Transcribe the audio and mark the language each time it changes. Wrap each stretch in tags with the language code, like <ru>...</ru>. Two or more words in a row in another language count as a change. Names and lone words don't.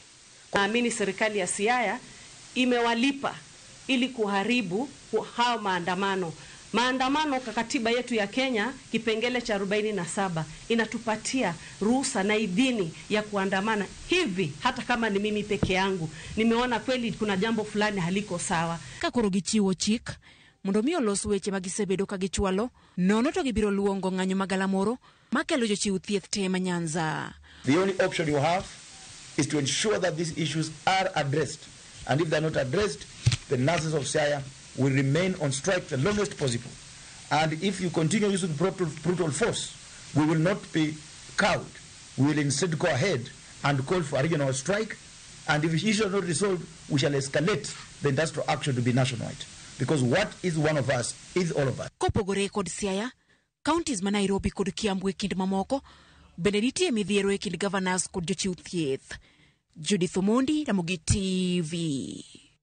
<sw>Naamini serikali ya Siaya imewalipa ili kuharibu hao maandamano. Maandamano kwa katiba yetu ya Kenya kipengele cha 47 inatupatia ruhusa na idhini ya kuandamana hivi. Hata kama ni mimi peke yangu nimeona kweli kuna jambo fulani haliko sawa.</sw> <luo>Kakoro gichiwo chik mondo mi olos weche magisebedo ka gichwalo nono to gibiro luongo ng'anyo magalamoro makelo jochiw thieth te ma Nyanza.</luo> <en>The only option you have is to ensure that these issues are addressed, and if they're not addressed, the nurses of Siaya will remain on strike the longest possible. And if you continue using brutal force, we will not be cowed. We will instead go ahead and call for a regional strike. And if the issue is not resolved, we shall escalate the industrial action to be nationwide. Because what is one of us is all of us.</en> <luo>Kopogore kod Siaya, counties ma Nairobi kod Kiambu e kind mamoko, bende nitie midhiero e kind governors kod jochiw thieth. Judith Omondi, Ramogi TV.</luo>